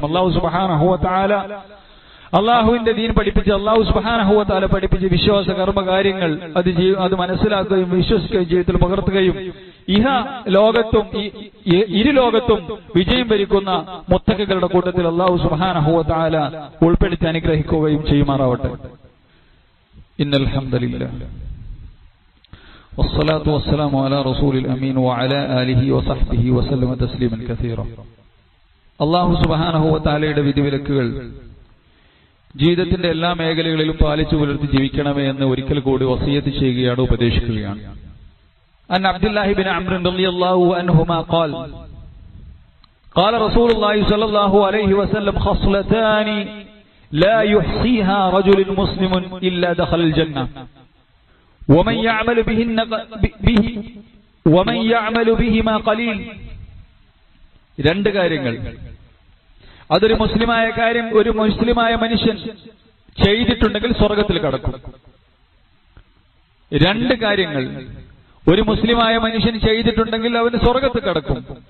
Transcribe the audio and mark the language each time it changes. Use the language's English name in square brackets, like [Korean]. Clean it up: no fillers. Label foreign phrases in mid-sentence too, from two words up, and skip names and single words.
[Arabic] الله سبحانه وتعالى [Malayalam] അള്ളാഹുവിന്റെ ദീൻ പഠിപ്പിച്ച്, [Arabic] الله سبحانه وتعالى [Malayalam] പഠിപ്പിച്ച് വിശ്വാസ കർമ്മകാര്യങ്ങൾ അത് മനസ്സിലാക്കുകയും വിശ്വസിക്കുകയും ജീവിതത്തിൽ പകർത്തുകയും ലോകത്തും ഇരുലോകത്തും വിജയം വരിക്കുന്ന മുത്തഖികളുടെ കൂട്ടത്തിൽ [Arabic] الله سبحانه وتعالى [Malayalam] ഉൾപ്പെടുത്തി അനുഗ്രഹിക്കുകയും ചെയ്യുമാറാവട്ടെ. [Arabic] إن الحمد لله والصلاة والسلام على رسول الأمين وعلى آله وصحبه وسلم تسليما كثيرا. الله سبحانه وتعالى [Malayalam] വിധിവിലക്കുകൾ ജീവിതത്തിന്റെ എല്ലാ മേഖലകളിലും പാലിച്ചു പുലർത്തി ജീവിക്കണമേ എന്ന് ഒരിക്കൽ കൂടി വസിയത്ത് ചെയ്യുകയാണ്, ഉപദേശിക്കുകയാണ്. [Arabic] عن عبد الله بن عمرو رضي الله عنهما قال قال رسول الله صلى الله عليه وسلم خصلتان لا يحصيها رجل مسلم إلا دخل الجنة ومن يعمل بهما قليل. [Malayalam] രണ്ട് കാര്യങ്ങൾ, അതൊരു മുസ്ലിമായ കാര്യം ഒരു മുസ്ലിമായ മനുഷ്യൻ ചെയ്തിട്ടുണ്ടെങ്കിൽ സ്വർഗത്തിൽ കടക്കും. രണ്ട് കാര്യങ്ങൾ ഒരു മുസ്ലിമായ മനുഷ്യൻ ചെയ്തിട്ടുണ്ടെങ്കിൽ അവന് സ്വർഗത്തിൽ കടക്കും.